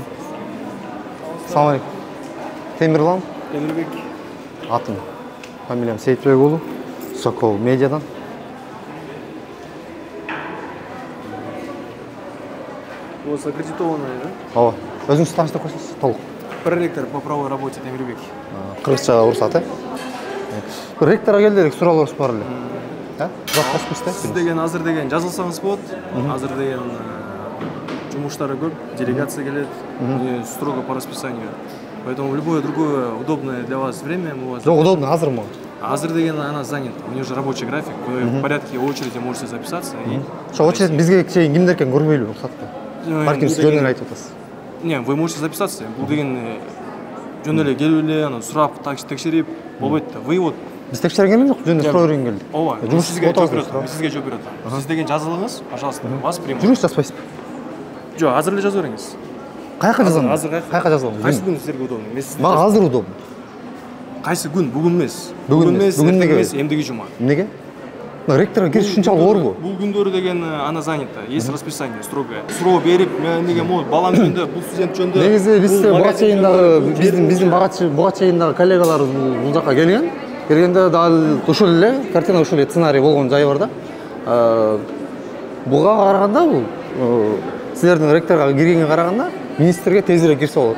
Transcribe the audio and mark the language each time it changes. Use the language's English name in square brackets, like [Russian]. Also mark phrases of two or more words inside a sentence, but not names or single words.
[Kyrgyz] Салам алейкум. Темирлан. Темирбек. Атым. Фамилиям Сейитбек уулу. Сокол медиадан. [Russian] Вот аккредитованный, да? [Kyrgyz] Ооба. Өзүңүз тааныштырып койсоңуз, толук. [Russian] Проректор по правовой работе Темирбек. [Kyrgyz] Кыргызча уруксат, Ректорго келди элек, суроолорубуз бар эле. Жок, Сиз деген азыр деген жазылсаңыз болот. Азыр деген жумуштары көп, делегация келет, [Russian] строго по расписанию. Поэтому в любое другое удобное для вас время мы вас... [Kyrgyz] Жок, удобно, азыр мага. Азыр деген [Russian] она занята, у нее же рабочий график, вы в порядке очереди можете записаться. [Kyrgyz] Ошо очередь бизге чейин кимдер экен көрбөйлүбү, уруксатты. Балким сиз жөн эле айтып атасыз. [Russian] Не, вы можете записаться. [Kyrgyz] Бул деген жөн эле келип эле, анан сурап, текшерип болбойт да. [Russian] Вы вот [Kyrgyz] Биз текшерген жок, жөн эле суроо берген келди. Ооба, сизге жооп берет. Сизге жооп берет. Сиз деген жазылыңыз, [Russian] пожалуйста, вас примут. [Kyrgyz] Жүрүш жазбайсызбы? Жок, азыр эле жаза бериңиз. Каяка жазам? Азыр каяка жазам? Кайсы күн сизерге удобно? Мен сизге Мага азыр удобно. Кайсы күн? Бүгүн эмес. Бүгүн эмес, эмдиги жума. Эмнеге? Ректорго кириш ушунчалык оорбу? Бул күндөрү деген [Russian] она занята, есть расписание строгое. [Kyrgyz] Суроо берип, мен неге могут балам жөнүндө, бул студент жөнүндө. Негизи биз буга чейин дагы биздин буга чейин дагы коллегалар бул жака келген. Келгенде дал ушул эле картина, ушул эле сценарий болгон жайы бар да. Буга караганда бул силердин ректорго киргенге караганда министрге тезирээк кирсе болот.